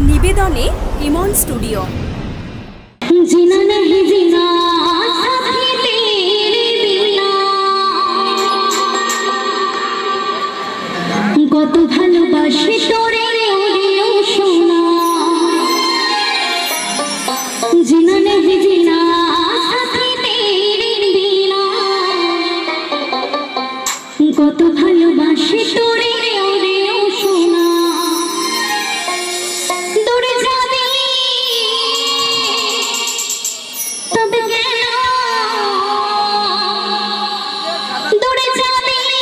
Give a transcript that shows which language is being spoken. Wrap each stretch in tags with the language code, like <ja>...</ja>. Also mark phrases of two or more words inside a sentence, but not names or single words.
<bn>নিবেদনে ইমন স্টুডিও।</bn> <hi>जीना नहीं जीना साथी तेरे बिना</hi> <bn>কত ভালোবাসি তোরে ওরে সোনা</bn> <hi>जीना नहीं जीना साथी तेरे बिना</hi> <bn>কত ভালোবাসি তোরে ওরে সোনা দূরে যাবি তবে কেন দূরে যাবি</bn>